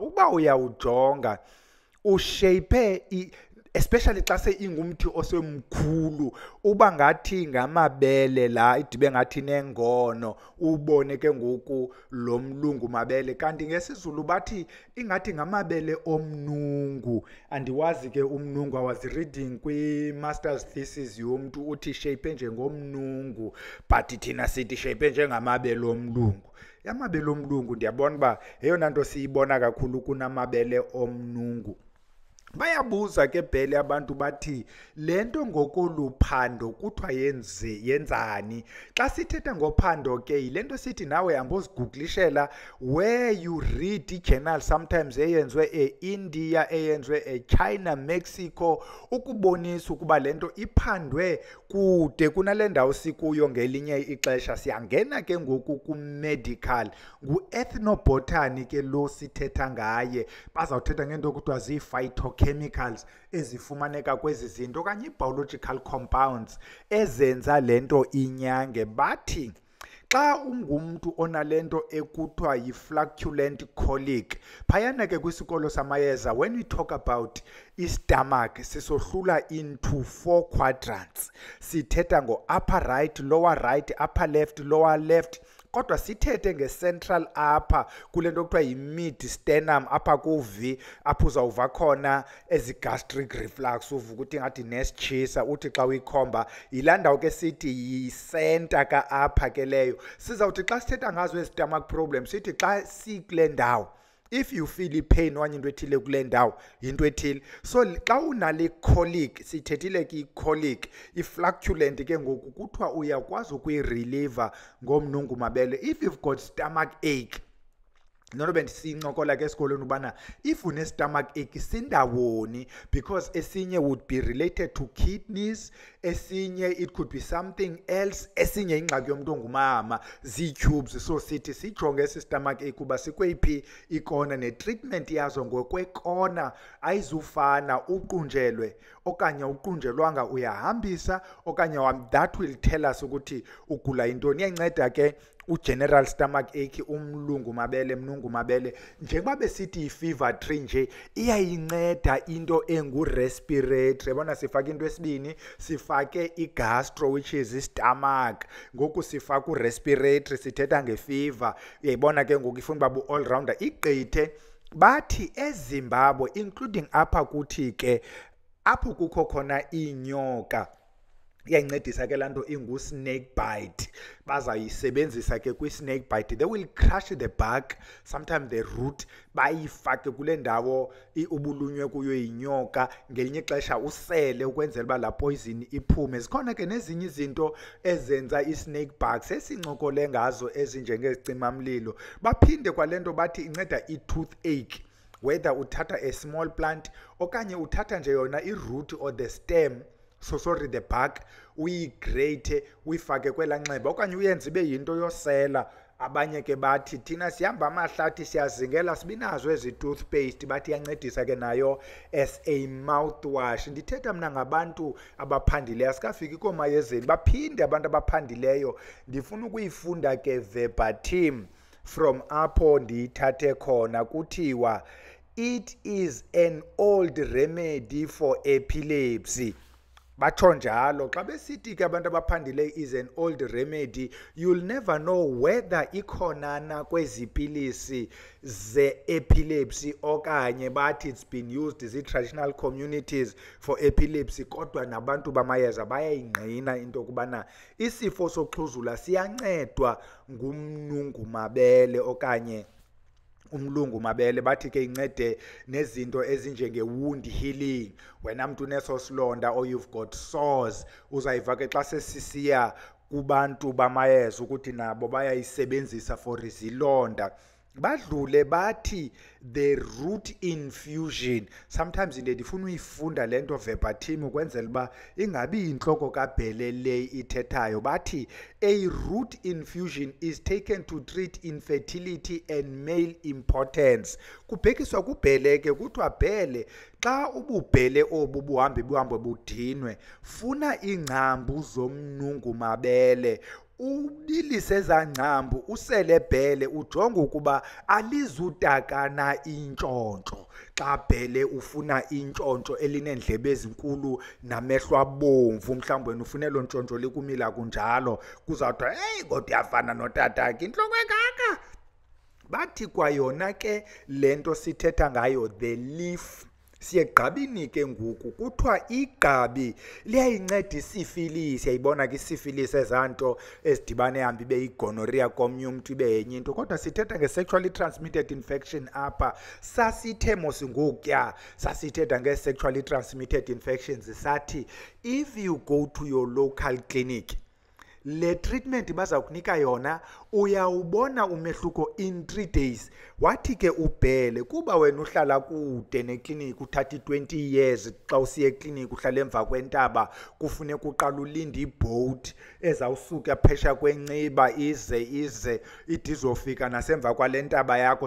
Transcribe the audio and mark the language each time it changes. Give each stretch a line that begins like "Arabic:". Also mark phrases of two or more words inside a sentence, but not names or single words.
Xhosa: Uba uyawujonga ushape especially xa seingumthi osemkhulu, uba ngathi ngamabele la idibe ngathi nengono, ubone ke ngoku lo mlungu mabele. Kanti ngesizulu bathi ingathi ngamabele omnungu. Andiwazi ke umnungu,
English: I was reading
Xhosa: kwi-
English: master's thesis
Xhosa: yomntu uthi shape njengomnungu, but thina sithi shape njengamabele omlungu. Amabele omlungu ndiyabona uba yeyona nto siyibona kakhulu kunamabele omnungu. Bayabuza ke Bhele abantu bathi lento ngokoluphando kuthiwa yenzani. Xa sithetha ngophando ke yilento sithi nawe ambozigooglishela
English: where you read journal sometimes
Xhosa: eyenzwe eIndia, eyenzwe eChina, Mexico, ukubonisa ukuba lento iphandwe kude kunale ndawo sikuyo ngelinye ixesha. Siyangena ke ngoku ku-medical, ngu-ethnobotany ke lo sithetha ngaye. Bazawuthetha ngento kuthiwa zii-phytochemicals ezifumaneka kwezi zinto okanye ii-
English: biological compounds
Xhosa: ezenza lento inyange. Bathi xa ungumntu onalento ekuthiwa yi-
English: flacculent colic,
Xhosa: phayana ke kwisikolo samayeza,
English: when we talk about
Xhosa: istomach sisohlula
English: into 4 quadrants. Sithetha ngo-upper right, lower right, upper left, lower left.
Xhosa: Kodwa sithethe nge-central apha kule nto kuthiwa yi-
English: mid sternum
Xhosa: apha ku-V, apho uzawuva khona ezi-
English: gastric reflux,
Xhosa: uvuka ukuthi ngathi nesitshisa, uthi xa uyikhomba yilaa ndawo ke sithi yi-center ka apha ke leyo. Sizawuthi xa sithetha ngazo ezi-
English: stomach problems
Xhosa: sithi xa sikule ndawo,
English: if you feel
Xhosa: i-pain okanye into ethile kule ndawo yinto ethile. So xa unale colic, sithethile ke i-colic, i-flacculent ke ngoku kuthiwa uyakwazi ukuyirelieve ngomnungumabele.
English: If you've got stomach ache,
Xhosa: nono bendisiyincokola ke esikolweni ubana if une-
English: stomach ache
Xhosa: sindawoni, because esinye
English: would be related to kidneys,
Xhosa: esinye
English: it could be something else,
Xhosa: esinye ingxaki yomntu ongumama zii-tubes. So sithi sijonge esi
English: stomach ache
Xhosa: uba sikweyiphi ikona, ne-treatment yazo ngokwekona ayizufana uqunjelwe okanye uqunjelwanga, uyahambisa okanye
English: that will tell us
Xhosa: ukuthi ugula yintoni. Iyanceda ke u-
English: general stomach ache,
Xhosa: umlungumabele, mnungumabele. Njengoba besithi yi-
English: fever tree
Xhosa: nje, iyayinceda into engu-respiratory. Yabona sifake into esibini, sifake i-gastro
English: which is
Xhosa: i-stomach, ngoku sifake u-respiratory, sithetha nge-fever. Uyayibona ke ngoku ifuna uba bu-all-rounder. Igqithe bathi eZimbabwe, including apha kuthi ke apho kukho khona iinyoka, iyayincedisa ke laa nto ingu-
English: snake bite.
Xhosa: Bazayisebenzisa ke
English: kwi-snake bite, they will crush the bark, sometimes the root,
Xhosa: bayifake kule ndawo ubulunywe kuyo yinyoka, ngelinye ixesha usele ukwenzela uba laa poison iphume. Zikhona ke nezinye izinto ezenza i-
English: snake bugs
Xhosa: esincokole ngazo ezinjengezicimamlilo. Baphinde kwale nto bathi inceda i-toothache, whether uthatha
English: a small plant
Xhosa: okanye uthatha nje yona i-root
English: or the stem, the bark,
Xhosa: uyigrate uyifake kwelaa nxeba okanye uyenze ibe yinto yosela. Abanye ke bathi thina sihamba amahlathi siyazingela, sibinazo ezi toothpaste, bathi iyancedisa ke nayo
English: as a mouthwash.
Xhosa: Ndithetha mna ngabantu abaphandileyo, asikafiki koomayezeni. Baphinde abantu abaphandileyo ndifuna ukuyifunda ke
English: verbatim from
Xhosa: apho ndiyithathe khona.
English: Kuthiwa it is an old remedy for epilepsy.
Xhosa: Batsho njalo xa besithi ke abantu abaphandileyo
English: is an old remedy, you'll never know whether
Xhosa: ikhona na kwezi pilisi ze-epilepsy okanye bathi
English: it's been used
Xhosa: zii-
English: traditional communities for epilepsy.
Xhosa: Kodwa nabantu bamayeza bayayingqina into yokubana isifo soxhuzula siyancedwa ngumnungumabele okanye umlungumabele. Bathi ke incede nezinto ezinjenge-
English: wound healing.
Xhosa: Wena mntu uneso silonda
English: or you've got sores,
Xhosa: uzayiva ke xa sesisiya kubantu bamayeza ukuthi nabo bayayisebenzisa for izilonda. Badlule bathi
English: the root infusion,
Xhosa: sometimes ndifuna uyifunda le nto verbatim ukwenzela uba ingabi yintloko kaBhele le ithethayo.
English: Bathi a root infusion is taken to treat infertility and male impotence.
Xhosa: Kubhekiswa kuBhele ke, kuthiwa Bhele xa ububhele obu buhambe budinwe, funa iingcambu zomnungumabele, ubilise ezaa ngcambu, usele Bhele, ujonge ukuba alizutakana intshontsho. Xa Bhele ufuna intshontsho elineendlebe ezinkulu namehlo abomvu, mhlawumbi wena ufuna elo ntshontsho likumila kunjalo, kuzawuthiwa heyi kodwa uyafana notatakhe, intloko engaka. Bathi kwayona ke le nto sithetha ngayo,
English: the leaf
Xhosa: siyegqabini ke ngoku kuthiwa igqabi liyayinceda isifilisi. Yayibona ke isifilisi ezanto ezidibane hambe ibe yigonorrhea komnye umuntu ibe yenye into, kodwa sithetha nge-
English: sexually transmitted infection
Xhosa: apha. Sasithe mos ngokuya sasithetha nge-
English: sexually transmitted infections
Xhosa: sathi
English: if you go to your local clinic,
Xhosa: le treatment baza kunika yona uyawubona umehluko
English: in 3 days.
Xhosa: Wathi ke ubhele kuba wena uhlala kude neklinikhi uthatha
English: 20 years,
Xhosa: xa usiye eklinikhi uhlala emva kwentaba kufuneka uqala ulinde iboat ezawusuka phesha kwenciba ize idizofika nasemva kwale ntaba yakho.